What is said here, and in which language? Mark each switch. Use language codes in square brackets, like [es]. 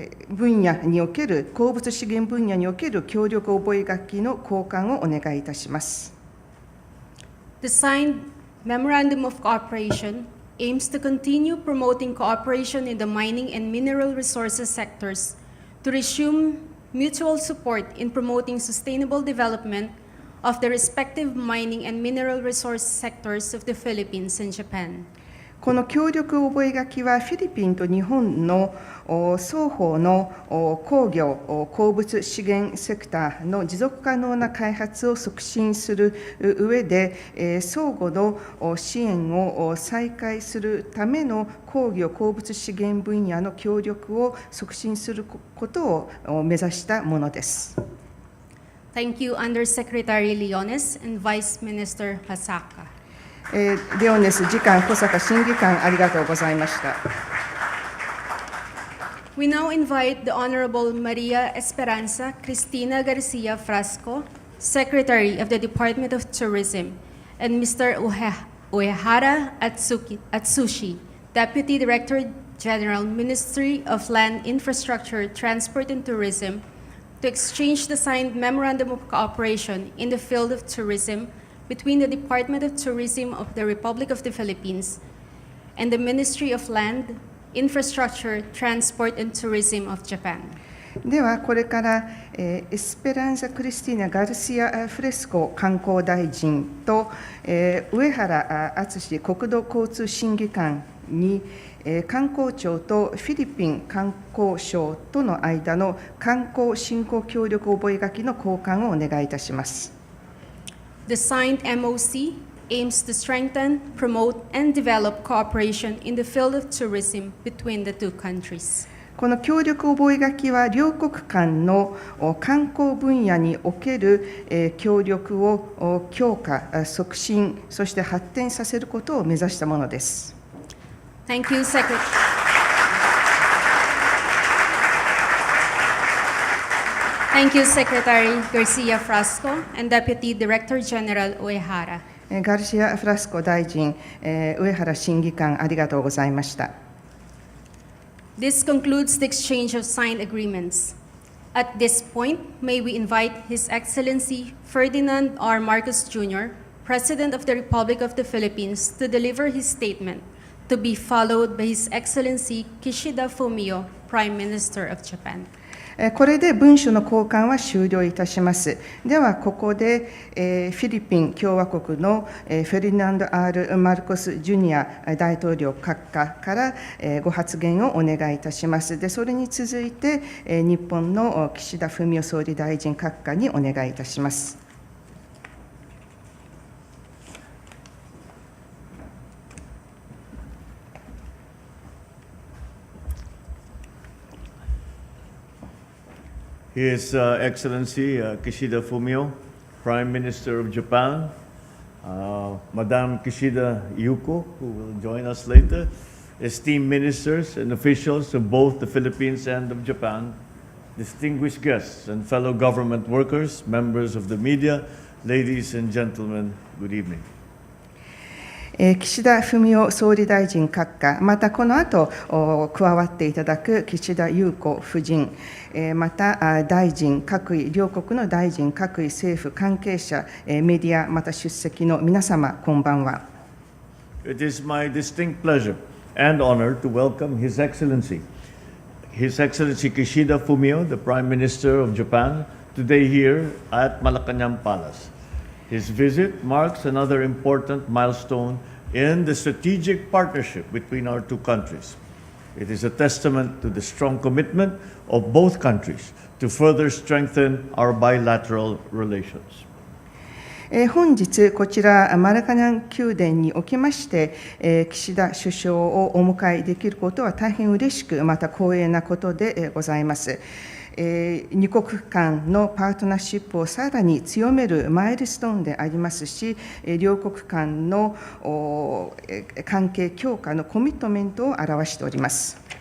[ja] 分野における鉱物資源分野における協力覚書の交換をお願いいたします。 [en] The signed Memorandum of Cooperation aims to continue promoting cooperation in the mining and mineral resources sectors to resume mutual support in promoting sustainable development of the respective mining and mineral resource sectors of the Philippines and Japan. [ja] この協力覚書はフィリピンと日本の双方の工業、鉱物資源セクターの持続可能な開発を促進する上で、相互の支援を再開するための工業、鉱物資源分野の協力を促進することを目指したものです。 [en] Thank you, Undersecretary Leones and Vice Minister Hasaka. [ja] レオネス次官、小坂審議官、ありがとうございました。 [en] We now invite the Honorable Maria Esperanza Cristina Garcia Frasco, Secretary of the Department of Tourism, and Mr. Uehara Atsushi, Deputy Director General, Ministry of Land, Infrastructure, Transport and Tourism, to exchange the signed Memorandum of Cooperation in the field of tourism between the Department of Tourism of the Republic of the Philippines and the Ministry of Land, Infrastructure, Transport and Tourism of Japan. [ja] ではこれから、エスペランザ・クリスティーナ・ガルシア・フレスコ観光大臣と、上原敦国土交通審議官に、観光庁とフィリピン観光省との間の観光振興協力覚書の交換をお願いいたします。 [en] The signed MOC aims to strengthen, promote, and develop cooperation in the field of tourism between the two countries. [ja] この協力覚書は両国間の観光分野における協力を強化、促進、そして発展させることを目指したものです。 [en] Thank you, Secretary. Thank you, Secretary Garcia Frasco and Deputy Director General Uehara. [ja] ガルシア・フラスコ大臣、上原審議官、ありがとうございました。 [en] This concludes the exchange of signed agreements. At this point, may we invite His Excellency Ferdinand R. Marcos Jr., President of the Republic of the Philippines, to deliver his statement, to be followed by His Excellency Kishida Fumio, Prime Minister of Japan. [ja] これで文書の交換は終了いたします。では、ここでフィリピン共和国のフェルディナンド・ R ・マルコス・ジュニア大統領閣下からご発言をお願いいたします。で、それに続いて日本の岸田文雄総理大臣閣下にお願いいたします。 [en] His Excellency Kishida Fumio, Prime Minister of Japan, Madame Kishida Yuko, who will join us later, esteemed ministers and officials of both the Philippines and of Japan, distinguished guests and fellow government workers, members of the media, ladies and gentlemen, good evening. [ja] 岸田文雄総理大臣閣下、またこの後加わっていただく岸田裕子夫人、また大臣各位、両国の大臣各位、政府関係者、メディア、また出席の皆様、こんばんは。 [en] It is my distinct pleasure and honor to welcome His Excellency Kishida Fumio, the Prime Minister of Japan, today here at Malacanang Palace. His visit marks another important milestone in the strategic partnership between our two countries. It is a testament to the strong commitment of both countries to further strengthen our bilateral relations. [ja] 本日、こちらマラカナン宮殿におきまして、岸田首相をお迎えできることは大変嬉しく、また光栄なことでございます。二国間のパートナーシップをさらに強めるマイルストーンでありますし、両国間の関係強化のコミットメントを表しております。